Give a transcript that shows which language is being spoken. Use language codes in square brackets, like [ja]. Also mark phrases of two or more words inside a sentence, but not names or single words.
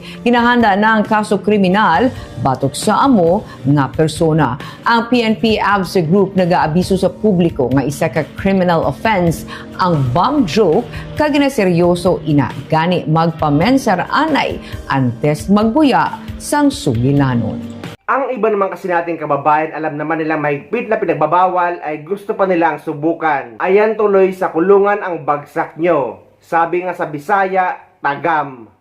[hil] Hinahanda na ang kaso kriminal batok sa amo nga persona. Ang PNP ABSE Group nag-aabiso sa publiko nga isa ka [en] criminal offense [hil] ang [en] bomb joke [hil] kag ginaseryoso ina gani magpamensar anay antes magbuya sang sugilanon. [tl] Ang iba naman kasi nating kababayan, alam naman nila mahigpit na pinagbabawal ay gusto pa nilang subukan. Ayan tuloy sa kulungan ang bagsak nyo. Sabi nga sa Bisaya, tagam.